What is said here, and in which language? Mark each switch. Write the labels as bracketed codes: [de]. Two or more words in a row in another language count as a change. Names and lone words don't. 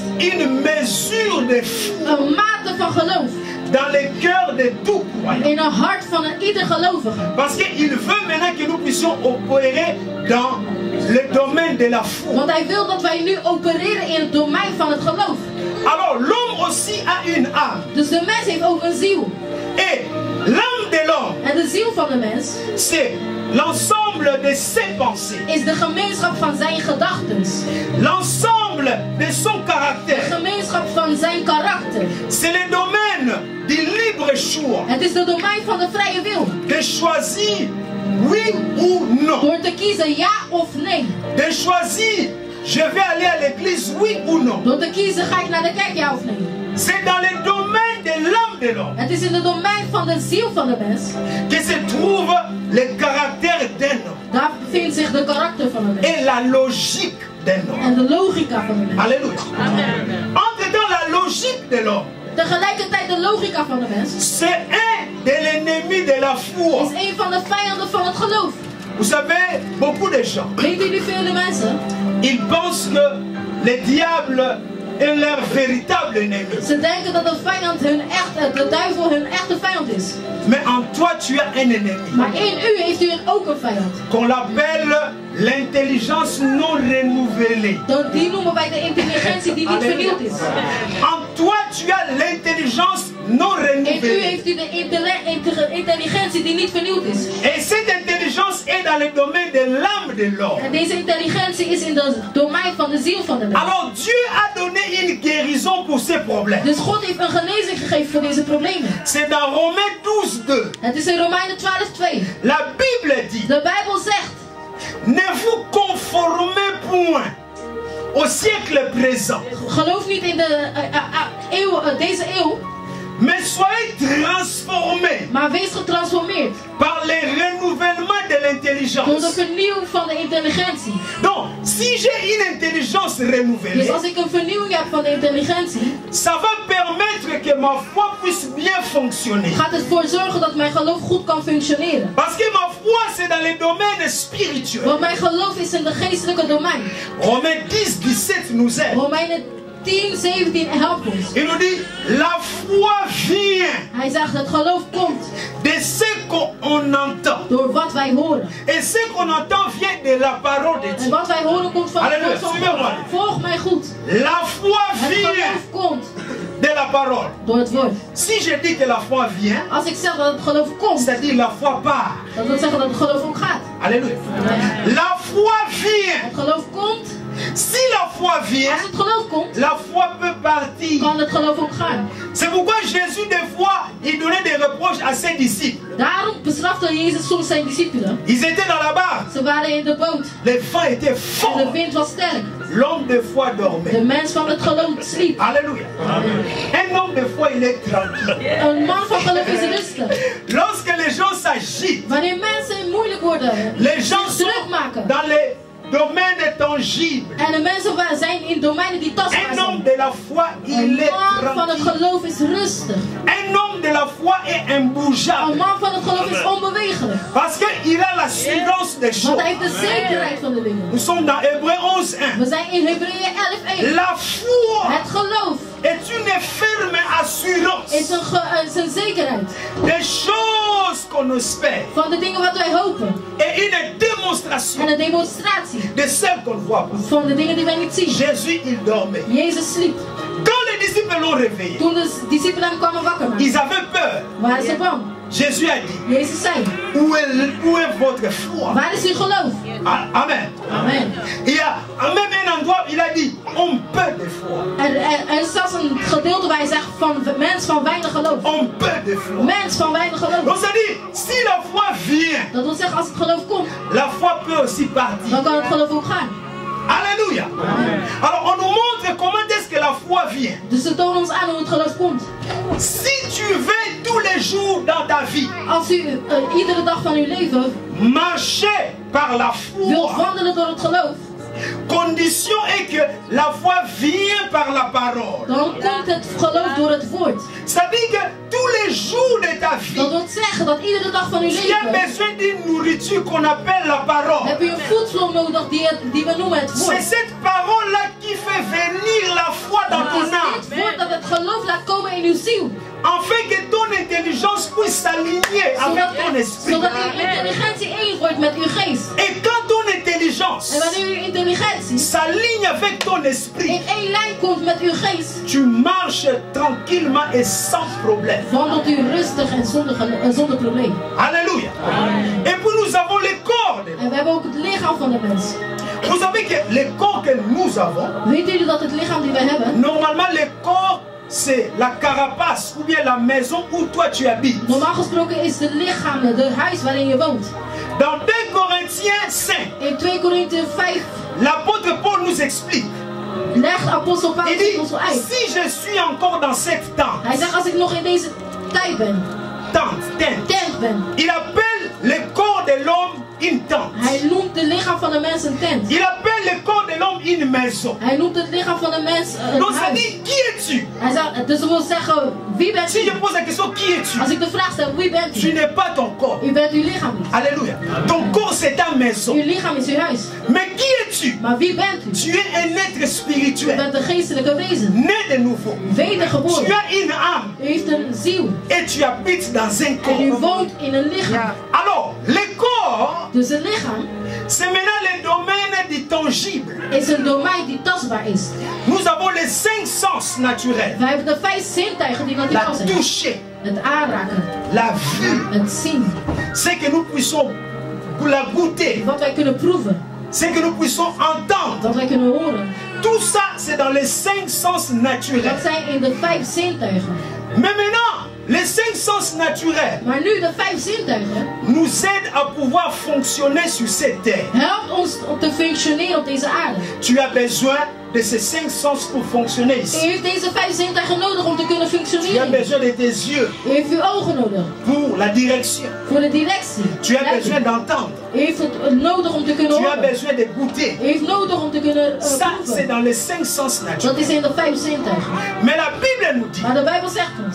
[fr] une mesure de foi [nl] een mate van geloof [fr] dans le cœur de tout croyant. [nl] in het hart van ieder gelovige. [fr] Parce qu'il veut maintenant que nous puissions opérer dans le domaine de la foi. [nl] Want hij wil dat wij nu opereren in het domein van het geloof. [fr] Alors l'homme aussi a une âme. [nl] Dus de mens heeft ook een ziel. [fr] Et l'âme de l'homme, [nl] En de ziel van de mens [fr] c'est l'ensemble de ses pensées, [nl] is de gemeenschap van zijn gedachten. [fr] l'ensemble de son [nl] De [fr] caractère. [nl] gemeenschap van zijn karakter. [fr] C'est le domaine du libre choix, [nl] Het is de domein van de vrije wil. [fr] de choisir oui ou non, [nl] Door te kiezen ja of nee. [fr] de choisir je vais aller à l'église oui ou non. [nl] Door te kiezen ga ik naar de kerk ja of nee. [fr] C'est dans le domaine de l'âme de l'homme. [nl] Het is in het domein van de ziel van de mens. [fr] Que se trouve le caractère d'un homme. [nl] Daar bevindt zich de karakter van de mens. [fr] Et la logique d'un homme. [nl] En de logica van de mens. [fr] Alléluia. Entre dans la logique de l'homme. [nl] Tegelijkertijd de logica van de mens. [fr] C'est un de l'ennemi de la foi. [nl] Is een van de vijanden van het geloof. [fr] Vous savez, beaucoup de gens. [nl] Weet jullie vele mensen? [fr] Ils pensent que le diable est leur véritable ennemi. [nl] Ze denken dat de vijand de duivel hun echte vijand is. [fr] Mais en toi tu as un ennemi. [nl] Maar in u heeft u ook een vijand. [fr] Qu'on l'appelle l'intelligence non renouvelée. [nl] Die noemen wij de intelligentie die niet vernieuwd is. [fr] En toi tu as l'intelligence non renouvelée. [nl] In u heeft u de intelligentie die niet vernieuwd is. [fr] Et cette intelligence est dans le domaine de l'âme de l'homme. [nl] En deze intelligentie is in het domein van de ziel van de mens. [fr] Alors Dieu a donné une guérison pour ces problèmes. [nl] Dus God heeft een genezing gegeven voor deze problemen. [fr] C'est dans Romains 12:2. [nl] Het is in Romeinen 12:2. [fr] La Bible dit: [nl] de Bijbel zegt: [fr] ne vous conformez point au siècle présent. [nl] Geloof niet in deze eeuw. [fr] Mais soyez transformés. [nl] Maar wees getransformeerd. [fr] Par le renouvellement de l'intelligence. [nl] Door de vernieuwing van de intelligentie. [fr] Donc, si j'ai une intelligence renouvelée. [nl] Dus als ik een vernieuwing heb van de intelligentie. [fr] Ça va permettre que ma foi puisse bien fonctionner. [nl] Gaat het voor zorgen dat mijn geloof goed kan functioneren. [fr] Parce que ma foi c'est dans le domaine spirituel. [nl] Want mijn geloof is in de geestelijke domein. [fr] Romains 10:17 nous aide. [nl] Romeinen 10:17 helpt ons. [fr] Il nous dit: la foi vient. [nl] Hij zegt: het geloof komt. [fr] De ce qu'on entend. [nl] Door wat wij horen. [fr] Et ce qu'on entend vient de la parole de Dieu. [nl] En wat wij horen komt van het woord van God. Volg mij goed. [fr] La foi vient. [nl] Het geloof komt. [fr] De la parole. [nl] Door het woord. [fr] Si je dis que la foi vient. [nl] Als ik zeg dat het geloof komt. [fr] C'est-à-dire la foi part. [nl] Dat wil zeggen dat het geloof ook gaat. [fr] Alléluia. La foi vient. [nl] Het geloof komt. [fr] Si la foi vient, [nl] als het geloof komt, [fr] la foi peut partir. [nl] Kan het geloof ook gaan. [fr] C'est pourquoi Jésus des fois il donnait des reproches à ses disciples. [nl] Daarom bestrafte Jezus soms zijn discipelen. [fr] Ils étaient dans la barque. [nl] Ze waren in de boot. [fr] Le vent était fort. [nl] En de wind was sterk. [fr] L'homme de foi dormait. [nl] De mens van het geloof sliep. [fr] Alléluia. Un homme de foi il est tranquille. [nl] Een man van geloof is rustig. [fr] Lorsque les gens s'agitent. [nl] Wanneer mensen moeilijk worden. [fr] Les gens [nl] druk maken. [fr] Dans les domaine tangible. [nl] En de mensen zijn in domeinen die tastbaar zijn. [fr] Un homme de la foi, il est tranquille. [nl] Een man van het geloof is rustig. [fr] Un homme de la foi est imbougeable. [nl] Een man van het geloof is onbewegelijk. [fr] Parce qu'il a l'assurance des choses. [nl] Want hij heeft de zekerheid van de dingen. [fr] Nous sommes dans Hébreux 11:1. [nl] We zijn in Hebreeën 11:1. [fr] La foi. [nl] Het geloof. [fr] Est une ferme assurance. [nl] Is een zekerheid. [fr] Des choses qu'on espère. [nl] Van de dingen wat wij hopen. [fr] Et une démonstration. [nl] En een demonstratie. [fr] De celles qu'on ne voit pas. [nl] Van de dingen die wij niet zien. [fr] Jésus il dormait. [nl] Jezus sliep. [fr] Quand les disciples l'ont réveillé. [nl] Toen de discipelen hem kwamen wakker maken. [fr] Ils avaient peur. [nl] Waren ze bang. [fr] Jésus a dit. [nl] Jezus zei. [fr] Où est votre foi? [nl] Waar is uw geloof? [fr] Amen. [nl] Amen. [fr] Il y a même un endroit il a dit on peut de foi. [nl] Er is zelfs een gedeelte waar hij zegt van mens van weinig geloof. [fr] On peut de foi. [nl] Mens van weinig geloof. [fr] Donc ça dit si la foi vient. [nl] Dat wil zeggen als het geloof komt. [fr] La foi peut aussi partir. [nl] Dan kan het geloof ook gaan. [fr] Alléluia. Alors on nous montre comment est-ce que la foi vient. [nl] Dus ze tonen ons aan hoe het geloof komt. [fr] Si tu veux tous les jours dans ta vie. [nl] Als u iedere dag van uw leven [fr] marcher par la foi. [nl] Wilt wandelen door het geloof. [fr] Condition est que la foi vient par la parole. [nl] Dan komt het geloof door het woord. [fr] Ça dit que tous les jours de ta vie. [nl] Dat wil zeggen dat iedere dag van uw leven. [fr] Tu as besoin d'une nourriture qu'on appelle la parole. [nl] Heb je een voedsel nodig die we noemen het woord. [fr] C'est cette parole là qui fait venir la foi dans ton âme. [nl] Het is dit woord dat het geloof laat komen in uw ziel. [fr] Afin que ton intelligence puisse s'aligner avec ton esprit. [nl] Zodat uw intelligentie één wordt met uw geest. [fr] Et quand ton intelligence [nl] en wanneer uw intelligentie [fr] s'aligne avec ton esprit. [nl] In één lijn komt met uw geest. [fr] Tu marches tranquillement et sans problème. [nl] Wandelt u rustig en zonder probleem. [fr] Alléluia. Et puis nous avons les corps. [nl] En we hebben ook het lichaam van de mens. [fr] Vous savez que les corps que nous avons. [nl] Weet jullie dat het lichaam die we hebben? [fr] Normalement les corps c'est la carapace ou bien la maison où toi tu habites. [nl] Normaal gesproken is het lichaam het huis waarin je woont. [fr] Dans 2 Corinthiens 5. [nl] In 2 Korinthe 5. [fr] L'apôtre Paul nous explique. [nl] Legt apostel [fr] Il [nl] Paulus [fr] dit, [nl] ons zo uit. [fr] si je suis encore dans cette tente, [nl] Hij zegt, als ik nog in deze tijd ben, tent ben. [fr] Il appelle le corps de l'homme une tente. [nl] Hij noemt het lichaam van de mens een tent. [fr] Il appelle le corps de l'homme une maison. [nl] Hij noemt het lichaam van de mens een [fr] Donc ça [nl] huis. [fr] dit, qui es-tu? [nl] Hij zegt, dus dat wil zeggen, wie bent [fr] Si je [nl] u? [fr] pose la question, qui es-tu? [nl] Als ik de vraag stel, wie bent [fr] Tu [nl] u? [fr] n'es pas ton corps. [nl] U bent uw lichaam niet. [fr] Alléluia. Ton corps, c'est ta maison. [nl] Uw lichaam is uw huis. [fr] Mais qui es-tu? [nl] Maar wie bent u? [fr] Tu es un être [nl] U [fr] spirituel, [nl] bent een geestelijke wezen. [fr] né de nouveau. Tu [nl] Wedergeboren. [fr] as une âme [nl] U heeft een ziel. [fr] et tu habites dans un [nl] En u [fr] corps. [nl] woont in een lichaam. [fr] Alors, le corps, [nl] Dus een lichaam [fr] c'est maintenant le domaine du tangible. [nl] is een domein die tastbaar is. [fr] Nous avons les 5 sens naturels. [nl] Wij hebben de 5 zintuigen die [fr] La [nl] natuurlijk zijn. [fr] toucher, [nl] Het aanraken, [fr] la vue, [nl] het zien, [fr] c'est que nous puissions la goûter, [nl] wat wij kunnen proeven, [fr] c'est que nous puissions entendre. [nl] wat wij kunnen horen. [fr] Tout ça, c'est dans les 5 sens [nl] Dat [fr] naturels. [nl] zijn in de 5 zintuigen. [fr] Mais maintenant, les 5 sens naturels [nl] Maar nu de 5 zintuigen [fr] nous aident à pouvoir fonctionner sur cette terre. [nl] helpt ons om te functioneren op deze aarde. [fr] Tu as besoin de ces 5 sens pour fonctionner [nl] U [fr] ici. [nl] heeft deze 5 zintuigen nodig om te kunnen [fr] Tu as [nl] functioneren. [fr] besoin de tes yeux [nl] U heeft uw ogen nodig [fr] pour la direction. [nl] voor de directie. [fr] Tu as besoin d'entendre. [nl] U heeft het nodig om te kunnen [fr] Tu as [nl] horen. [fr] besoin de goûter. [nl] U heeft nodig om te kunnen [fr] Ça, c'est [nl] proeven. [fr] dans les 5 sens [nl] Dat [fr] naturels. [nl] is in de 5 zintuigen. [fr] Mais la Bible nous dit, [nl] Maar de Bijbel zegt ons.